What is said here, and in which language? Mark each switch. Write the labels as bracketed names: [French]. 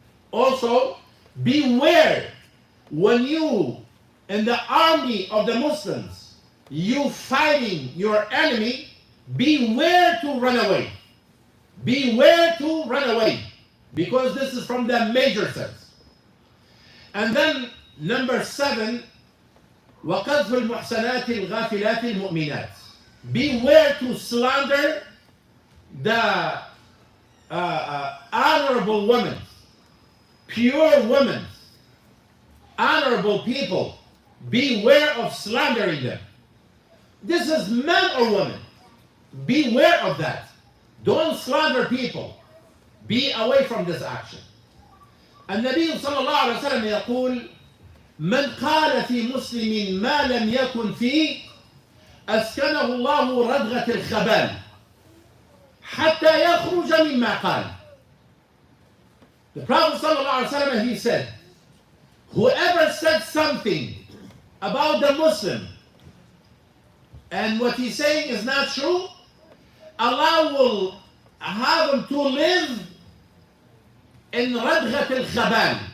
[English] Also, beware when you, in the army of the Muslims, you fighting your enemy, beware to run away. Beware to run away. Because this is from the major sense. And then number 7, [Arabic] وَقَذْفُ الْمُحْسَنَاتِ الْغَافِلَاتِ الْمُؤْمِنَاتِ. [English] Beware to slander the honorable women, pure women, honorable people. Beware of slandering them. This is men or women. Beware of that. Don't slander people. Be away from this action. [Arabic] النبي صلى الله عليه وسلم يقول من قال في مسلم ما لم يكن فيه أسكنه الله ردغة الخبال حتى يخرج مما قال. [English] The Prophet صلى الله عليه وسلم, he said, whoever said something about the Muslim and what he's saying is not true, Allah will have him to live in ردغة الخبال.